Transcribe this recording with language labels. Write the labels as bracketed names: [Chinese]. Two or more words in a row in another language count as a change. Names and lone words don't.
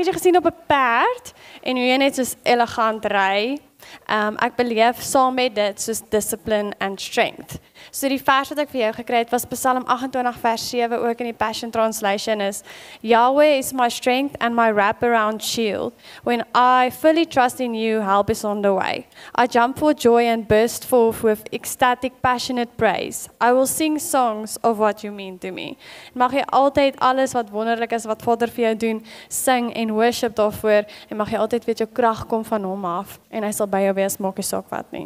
[Afrikaans] jou gesien op 'n perd en hoe jy net soos elegant ry. Ek beleef saam met dit soos [English] discipline and strength. [Afrikaans] So die vers wat ek vir jou gekry het was Psalm 28 vers 7 ook in die Passion Translation is: [English] Yahweh is my strength and my wraparound shield. When I fully trust in you, help is on the way. I jump for joy and burst forth with ecstatic, passionate praise. I will sing songs of what you mean to me. [Afrikaans] Mag jy altyd alles wat wonderlik is wat Vader vir jou doen, sing en worship daarvoor en mag jy altyd weet jou krag kom van hom af en hy sal by jou wees, maak nie saak wat nie.